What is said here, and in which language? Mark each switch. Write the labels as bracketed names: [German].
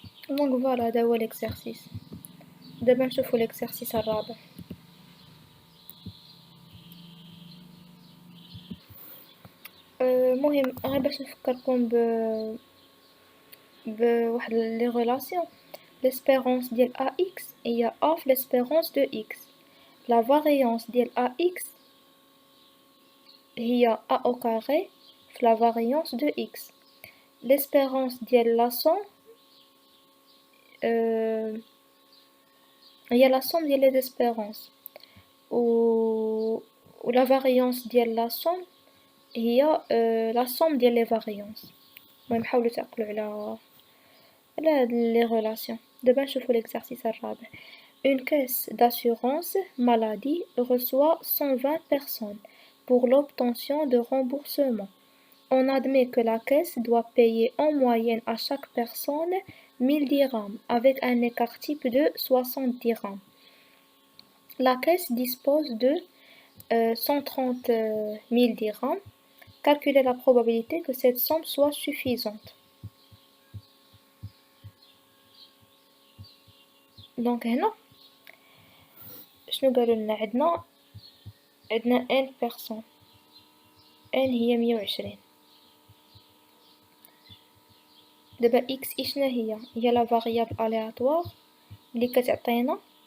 [Arabic] دونك فوالا هذا هو ليكزارسيس. دابا نشوفوا ليكزارسيس الرابع. مهم غير باش نفكركم بواحد لي ريلاسيون. [French] l'espérance ديال ax هي a في l'espérance de x. la variance ديال ax هي a au carré في la variance de x. l'espérance ديال la somme هي la somme ديال les espérances و la variance ديال la somme هي la somme ديال les variances. [Arabic] المهم نحاولوا تعقلوا على هاد لي ريلاسيون. دابا نشوفوا l'exercice الرابع. [French] Une caisse d'assurance maladie reçoit 120 personnes pour l'obtention de remboursement. On admet que la caisse doit payer en moyenne à chaque personne 1000 dirhams avec un écart type de 60 dirhams. La caisse dispose de 130 000 dirhams. Calculez la probabilité que cette somme soit suffisante. [Arabic] دونك هنا شنو قالوا لنا؟ عندنا ان بيرسون، ان هي 120. دابا اكس شنو هي لا فاريابل الياتوار اللي كتعطينا